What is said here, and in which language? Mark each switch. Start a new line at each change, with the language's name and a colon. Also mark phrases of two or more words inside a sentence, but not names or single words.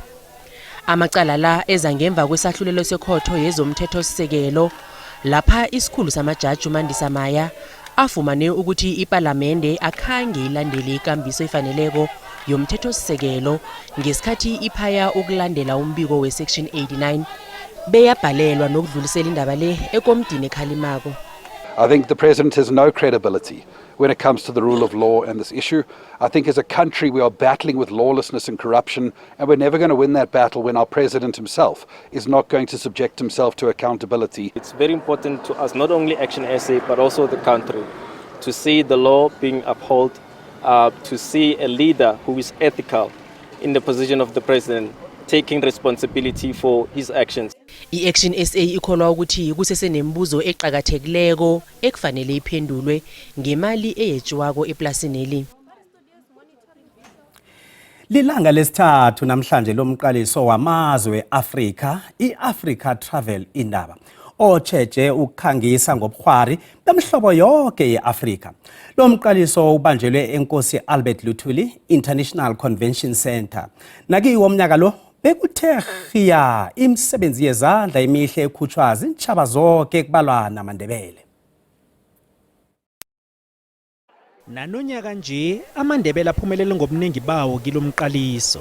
South Ndebele: Amacala la eza ngemva kwesahlulelo sekhotho yezomthethosisekelo lapha isikhulu samajaji uMandisa Maya afumane ukuthi iParlamente akhange ilandele ikambiso efaneleko yomthethosisekelo ngesikhathi iphaya ukulandela umbiko we-Section 89 beyabhalelwa nokudlulisela indaba le ekomidini ekhalimako.
English: I think the president has no credibility when it comes to the rule of law and this issue. I think as a country we are battling with lawlessness and corruption, and we're never going to win that battle when our president himself is not going to subject himself to accountability. It's very important to us, not only Action SA, but also the country, to see the law being upheld, to see a leader who is ethical in the position of the president, taking responsibility for his actions.
South Ndebele: I-Action SA ikholwa ukuthi kusesenembuzo eqhakathekileko ekufanele iphendulwe ngemali eyetshiwako eplasini eli. Lilanga lesithathu namhlanje lomqaliso wamazwe eAfrika, iAfrica Travel indaba. Ocheche ukukhangisa ngobukhwari bemhlobo yonke yeAfrika. Lo mqaliso ubanjelwe eNkosi Albert Luthuli International Convention Center. Nakiwo umnyaka lo bekuthe khiya imisebenzi yezandla emihle ekhutshwa zintshaba zonke kubalwa namaNdebele. Nanonyaka nje amaNdebele aphumelele ngobuningi bawo kilomqaliso.